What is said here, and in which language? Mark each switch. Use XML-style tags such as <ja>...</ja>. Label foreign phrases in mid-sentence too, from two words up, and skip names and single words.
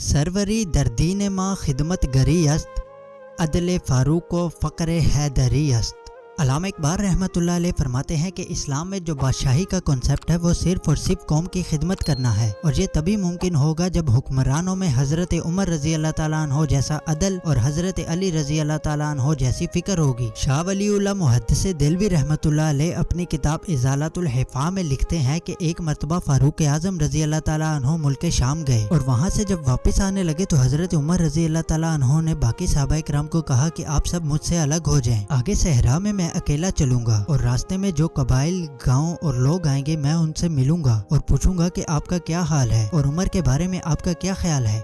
<fa>سروری در دین ما خدمت گری است، عدل فاروق و فقر حیدری است۔</fa> <ur>علامہ اقبال</ur> <ar>رحمۃ اللہ علیہ</ar> <ur>فرماتے ہیں کہ اسلام میں جو بادشاہی کا کنسیپٹ ہے وہ صرف اور صرف قوم کی خدمت کرنا ہے، اور یہ تبھی ممکن ہوگا جب حکمرانوں میں حضرت عمر</ur> <ar>رضی اللہ تعالیٰ عنہ</ar> <ur>جیسا عدل اور حضرت علی</ur> <ar>رضی اللہ تعالیٰ عنہ</ar> <ur>جیسی فکر ہوگی۔ شاہ ولی اللہ محدث دہلوی</ur> <ar>رحمۃ اللہ علیہ</ar> <ur>اپنی کتاب ازالۃ الحفاظ میں لکھتے ہیں کہ ایک مرتبہ فاروق اعظم</ur> <ar>رضی اللہ تعالیٰ عنہ</ar> <ur>ملک شام گئے، اور وہاں سے جب واپس آنے لگے تو حضرت عمر</ur> <ar>رضی اللہ تعالیٰ عنہ</ar> <ur>نے باقی صحابہ کرام کو کہا کہ آپ سب مجھ سے الگ ہو جائیں، آگے صحرا میں اکیلا چلوں گا، اور راستے میں جو قبائل، گاؤں اور لوگ آئیں گے میں ان سے ملوں گا اور پوچھوں گا کہ آپ کا کیا حال ہے اور عمر کے بارے میں آپ کا کیا خیال ہے۔</ur>